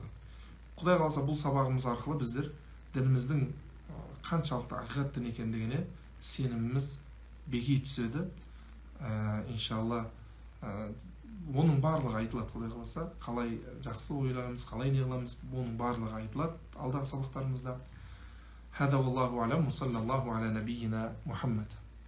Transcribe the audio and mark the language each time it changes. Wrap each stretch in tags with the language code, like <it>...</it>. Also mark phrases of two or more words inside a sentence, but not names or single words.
<kk>Құдай қаласа бұл сабағымыз арқылы біздер дініміздің қаншалықты ақиқат дін екендігіне сеніміміз беки түседі. Иншалла оның барлығы айтылады Құдай қаласа. Қалай жақсы ойлаймыз, қалай не қыламыз, оның барлығы айтылады алдағы сабақтарымызда.</kk> <ar>هذا والله أعلم وصلى الله على نبينا محمد.</ar>